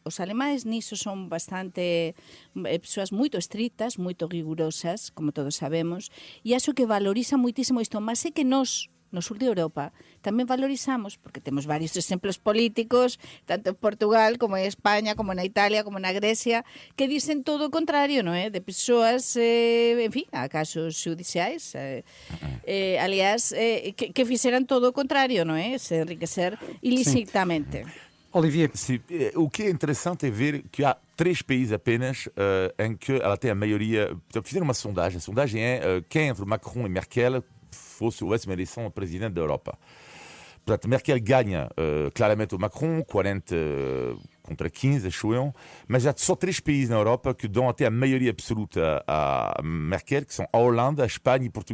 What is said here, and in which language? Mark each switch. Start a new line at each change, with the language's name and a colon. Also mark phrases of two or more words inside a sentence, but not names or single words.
Galician: Os alemáis niso son bastante persoas moito estrictas, moito rigurosas, como todos sabemos, e acho que valoriza moitísimo isto, mas é que nos, no sur de Europa, tamén valorizamos, porque temos varios exemplos políticos, tanto en Portugal, como en España, como na Italia, como na Grecia, que dicen todo o contrario, non é? De persoas, en fin, a casos judiciais, aliás, que fixeran todo o contrario, non é? Se enriquecer ilicitamente. Olivier.
Portuguese: Sim, o que é interessante é ver que há 3 países apenas em que ela tem a maioria. Fizeram uma sondagem. A sondagem é quem entre Macron e Merkel fosse a última eleição a presidente da Europa. Portanto, Merkel ganha claramente o Macron, 40 contra 15, acho eu, mas há só 3 países na Europa que dão até a maioria absoluta a Merkel, que são a Holanda, a Espanha e Portugal.